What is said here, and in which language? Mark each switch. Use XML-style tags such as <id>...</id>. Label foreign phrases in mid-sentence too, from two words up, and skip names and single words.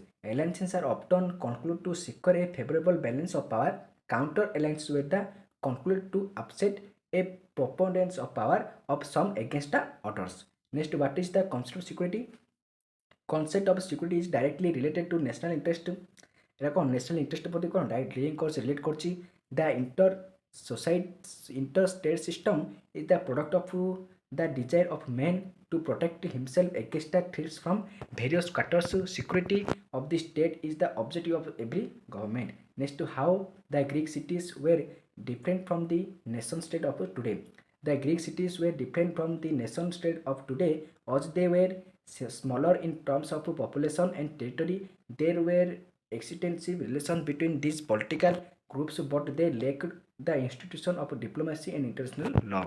<en>Alliances are often concluded to secure a favorable balance of power. Counter alliances were the concluded to upset a preponderance of power of some against the others. Next, what is the concept of security? Concept of security is directly related to national interest.</en> <or>এটা କ'ଣ</or> <en>national interest</en> <or>ପ୍ରତି କ'ଣ</or> <en>direct link</en> <or>କରୁଛି, ରିଲେଟ୍ କରୁଛି।</or> <en>The inter state system is the product of the desire of man to protect himself against the threats from various quarters. Security of the state is the objective of every government. Next, how the Greek cities were different from the nation state of today. The Greek cities were different from the nation state of today as they were smaller in terms of population and territory. There were extensive relations between these political groups, but they lacked the institution of diplomacy and international law.</en>